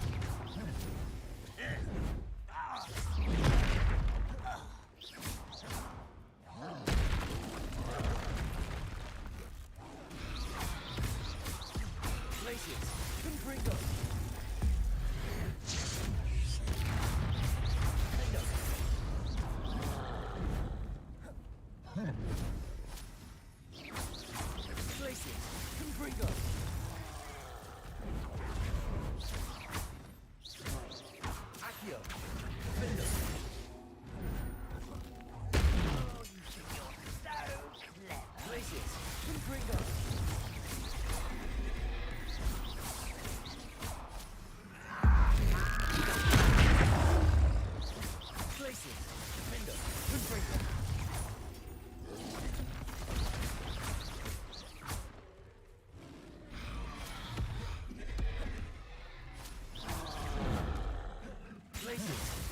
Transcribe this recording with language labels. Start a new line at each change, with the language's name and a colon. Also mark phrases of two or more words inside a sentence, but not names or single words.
English: Glaciers. Confringo. Defender. Glaciers. Confringo. Accio. Defender. Oh, you think you're so clever. Glaciers. Confringo. Glaciers. Defender. Confringo. Glaciers.